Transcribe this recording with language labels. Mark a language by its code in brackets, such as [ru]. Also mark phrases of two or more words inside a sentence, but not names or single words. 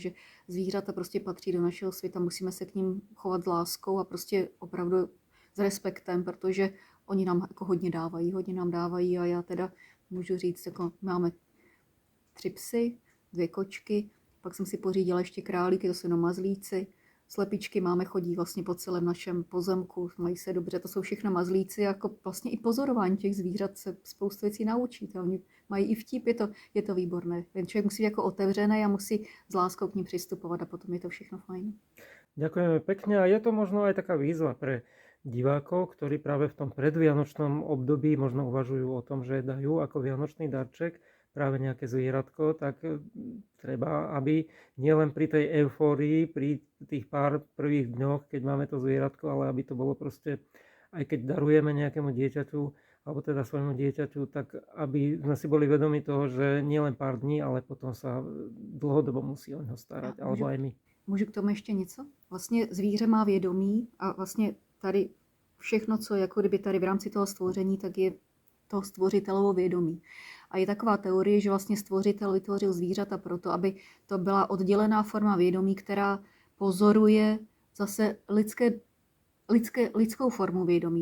[cs] Takže zvířata prostě patří do našeho světa, musíme se k ním chovat s láskou a prostě opravdu s respektem, protože oni nám jako hodně nám dávají a já teda můžu říct, jako máme 3 psy, 2 kočky, pak jsem si pořídila ještě králíky, to jsou jenom mazlíci, slepičky máme, chodí vlastně po celém našem pozemku, mají se dobře, to jsou všechno mazlíci, jako vlastně i pozorování těch zvířat se spoustu věcí naučíte, oni mají i vtip, je to výborné. Ten člověk musí být jako otevřený a musí s láskou k ním přistupovat a potom je to všechno fajn. [sk] Ďakujeme pekne a je to možno aj taká výzva pre divákov, ktorí práve v tom predvianočnom období možno uvažujú o tom, že dajú ako vianočný darček práve nejaké zvieratko, tak treba, aby nielen pri tej eufórii, pri tých pár prvých dňoch, keď máme to zvieratko, ale aby to bolo proste, aj keď darujeme nejakému dieťaťu, alebo teda svojmu dieťaťu, tak aby sme si boli vedomi toho, že nielen pár dní, ale potom sa dlhodobo musí o neho starať, alebo aj my. [cs] Můžu k tomu ještě něco? Vlastně zvíře má vědomí a vlastně tady všechno, co jako kdyby tady v rámci toho stvoření, tak je to stvořitelovo vědomí. A je taková teorie, že vlastně stvořitel vytvořil zvířata proto, aby to byla oddělená forma vědomí, která pozoruje zase lidskou formu vědomí.